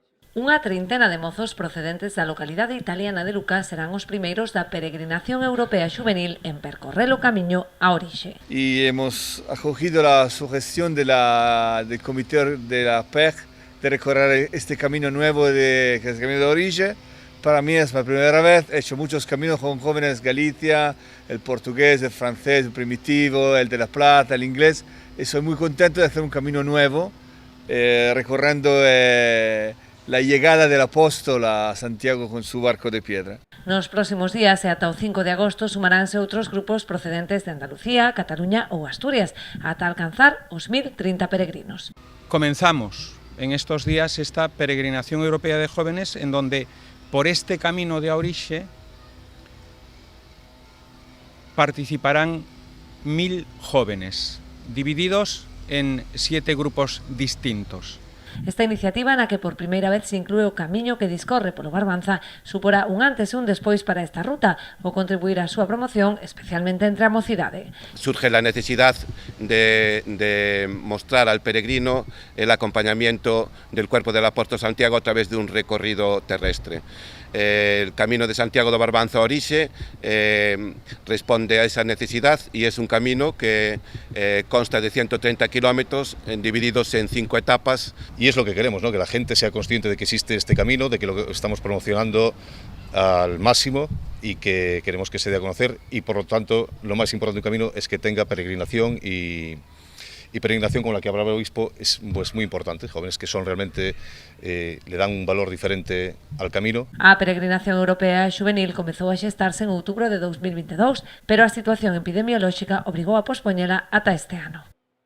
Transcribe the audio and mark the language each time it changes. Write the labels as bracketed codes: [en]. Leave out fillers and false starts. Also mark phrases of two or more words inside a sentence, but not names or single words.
[gl] Unha treintena de mozos procedentes da localidade italiana de Lucca serán os primeiros da peregrinación europea juvenil en percorrer o camiño a orixe. [es] Y hemos acogido la sugestión del comité de la PEC de recorrer este camino nuevo que es el camino de Orixe. Para mí es la primera vez, he hecho muchos caminos con jóvenes Galicia, el portugués, el francés, el primitivo, el de La Plata, el inglés, y soy muy contento de hacer un camino nuevo, recorriendo la llegada del apóstol a Santiago con su barco de piedra. [gl] Nos próximos días e ata o 5 de agosto sumaránse outros grupos procedentes de Andalucía, Cataluña ou Asturias, ata alcanzar os 1030 peregrinos. [es] Comenzamos en estos días esta peregrinación europea de jóvenes en donde por este camino de Orixe participarán 1000 jóvenes, divididos en 7 grupos distintos. [gl] Esta iniciativa, na que por primeira vez se inclúe o camiño que discorre polo Barbanza, suporá un antes e un despois para esta ruta, ou contribuir á súa promoción, especialmente entre a mocidade. [es] Surge la necesidad de mostrar al peregrino el acompañamiento del cuerpo del apóstol Santiago a través de un recorrido terrestre. El camino de Santiago do Barbanza a Orixe responde a esa necesidad y es un camino que consta de 130 kilómetros divididos en 5 etapas. Y es lo que queremos, ¿no? Que la gente sea consciente de que existe este camino, de que lo estamos promocionando al máximo y que queremos que se dé a conocer, y por lo tanto lo más importante del camino es que tenga peregrinación y peregrinación con la que hablaba el obispo es pues, muy importante, jóvenes que son realmente le dan un valor diferente al camino. [gl] A peregrinación europea juvenil comezou a xestarse en outubro de 2022, pero a situación epidemiolóxica obrigou a pospoñela ata este ano.